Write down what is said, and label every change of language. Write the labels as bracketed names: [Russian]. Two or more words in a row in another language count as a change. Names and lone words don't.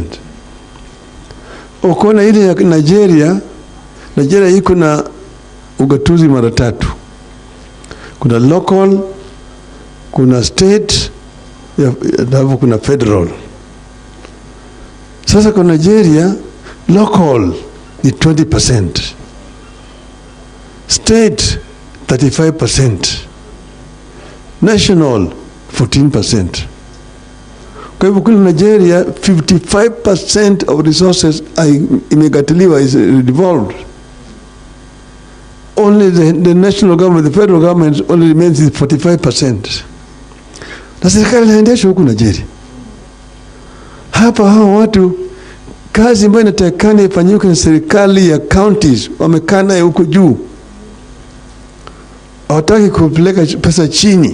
[Swahili] Ukiona ile ya Nigeria iko na ugatuzi mara 3. Kuna local, kuna state, na kuna federal. Sasa kwa Nigeria local ni 20%. State 35%. National 14%. Kwa hivyo kule Nigeria 55% [English] of resources [Swahili] imegatiliwa, [English] is devolved. Only the national government, the federal government only remains with 45%. [Swahili] Na serikali inaendeshwa huku Nigeria. Hapa hao watu kazi ambayo inatakikana ifanyike na serikali ya counties wamekaa naye huko juu. Hawataki kupeleka pesa chini.